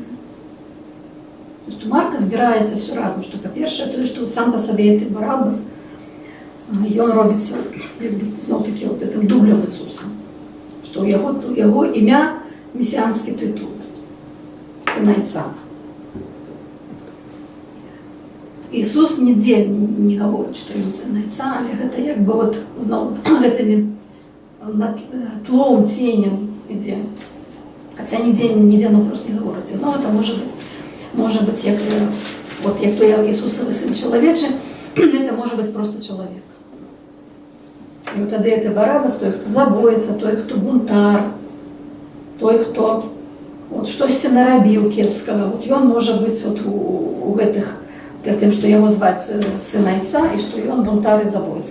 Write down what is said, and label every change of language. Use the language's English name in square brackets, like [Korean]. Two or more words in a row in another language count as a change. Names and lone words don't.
[Russian] То есть [Belarusian] у Марка збіраецца все разам, што па-першае, тое, што сам па сабе гэты Барабас, ён робіцца зноў-такі вот гэтым дублем Ісуса, што ў яго імя месіанскі тытул сына Айца. Ісус нідзе не гаворыць, што ён сын Айца, але гэта як бы вот зноў гэтымі тлом, ценем ідзе. Хаця нідзе ну просто не гаворыць. [Russian] Но это может быть [Belarusian] як той Ісусавы сын чалавечы, [Russian] это может быть просто чалавек. [Belarusian] І вот тады это Барабас, той, хто забоіцца, той, хто бунтар, той, хто вот штосьці нарабіў кепскага. Вот ён можа быць вот у гэтых, тым, што яго зваць сын Айца, і што ён бунтар і забоіцца.